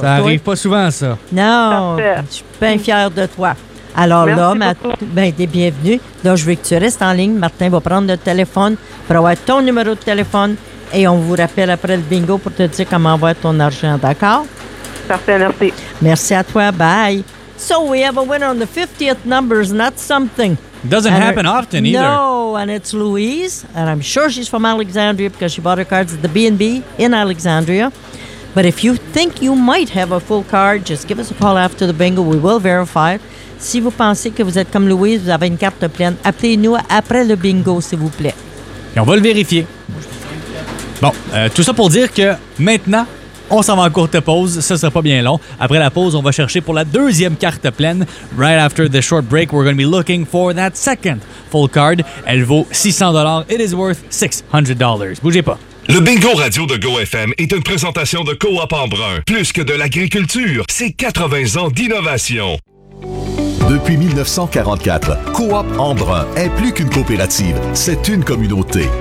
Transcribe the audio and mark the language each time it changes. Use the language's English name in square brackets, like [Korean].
[French] Ça arrive pas souvent, ça. Non, je suis bien fière de toi. Alors t'es bienvenue. Là, je veux que tu restes en ligne. Martin va prendre le téléphone pour avoir ton numéro de téléphone et on vous rappelle après le bingo pour te dire comment va ton argent, d'accord? Merci. Merci à toi. Bye. [English] So we have a winner on the 50th numbers, and that's something. Doesn't happen often either. No, and it's Louise, and I'm sure she's from Alexandria because she bought her cards at the B&B in Alexandria. But if you think you might have a full card, just give us a call after the bingo. We will verify it. [French] Si vous pensez que vous êtes comme Louise, vous avez une carte pleine, appelez-nous après le bingo, s'il vous plaît. Et on va le vérifier. Bon, tout ça pour dire que maintenant, on s'en va en courte pause, ça sera pas bien long. Après la pause, on va chercher pour la deuxième carte pleine. [English] Right after the short break, we're going to be looking for that second full card. [French] Elle vaut 600$. [English] It is worth $600. [French] Bougez pas. Le Bingo Radio de GoFM est une présentation de Coop Embrun. Plus que de l'agriculture, c'est 80 ans d'innovation. Depuis 1944, Coop Embrun est plus qu'une coopérative, c'est une communauté.